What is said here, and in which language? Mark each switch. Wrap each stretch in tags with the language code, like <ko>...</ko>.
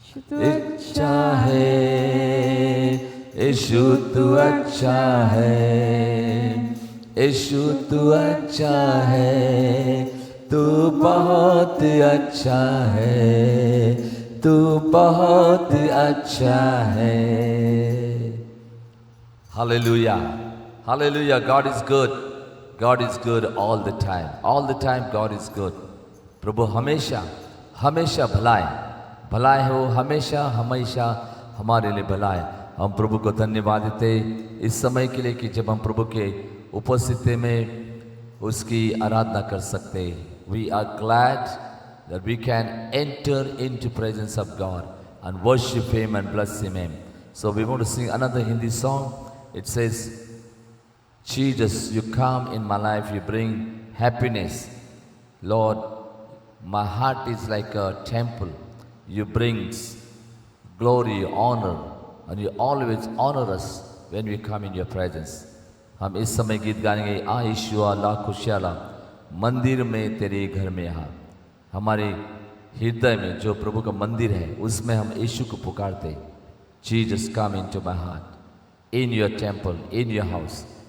<hi>अच्छा है, यीशु तू अच्छा है, यीशु तू अच्छा है, तू बहुत अच्छा है, तू बहुत अच्छा है।</hi> <en>Hallelujah, hallelujah. God is good, God is good all the time God is good.</en> <hi>प्रभु हमेशा हमेशा भला है, भलाई हो हमेशा हमेशा हमारे लिए भला है। हम प्रभु को धन्यवाद देते इस समय के लिए कि जब हम प्रभु के उपस्थिति में उसकी आराधना कर सकते।</hi> <en>We are glad that we can enter into presence of God and worship Him and bless Him. So we want to sing another Hindi song. It says, Jesus, you come in my life, you bring happiness. Lord, my heart is like a temple. You bring glory, honor, and you always honor us when we come in your presence.</en> <hi>हम इस समय गीत गाएंगे, आ यीशु ला खुशियाला मंदिर में तेरे घर में यहाँ। हमारे हृदय में जो प्रभु का मंदिर है उसमें हम यीशु को पुकारते।</hi> <en>Jesus, come into my heart, in your temple, in your house.</en>